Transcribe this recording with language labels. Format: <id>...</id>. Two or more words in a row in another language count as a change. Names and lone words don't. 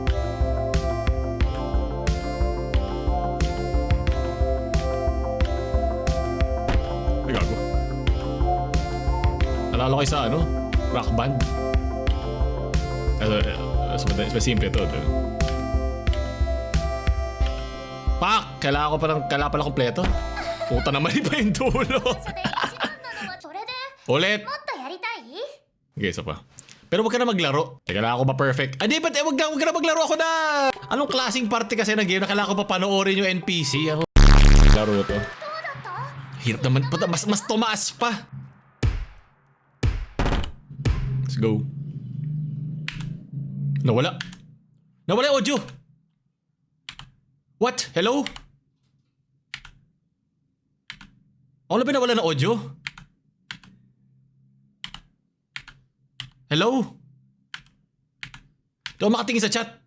<tl>Ay, gago. Nalala ko sa rock band. Mas simple ito. Pak! Kailangan pala kompleto. Puta naman, iba yung dulo.</tl> <ja>それ一番なのはそれで</ja> <tl>Ulit!</tl> <ja>もっとやりたい？</ja> <tl>Okay, isa pa. Pero wag ka na maglaro. Teka lang ako ma-perfect. Hindi, ba't wag ka na maglaro ako na! Anong klaseng party kasi ng game na kailangan ko pa panoorin yung NPC? Ano? Laro to.</tl> <ja>どうだった？</ja> <tl>Hirap naman. Puta, mas tumaas pa.</tl> <en>Let's go.</en> <tl>Nawala yung audio.</tl> <en>What? Hello?</en> <tl>Ako na ba nawala ng audio?</tl> <en>Hello?</en> <tl>Di ako makatingin sa chat.</tl>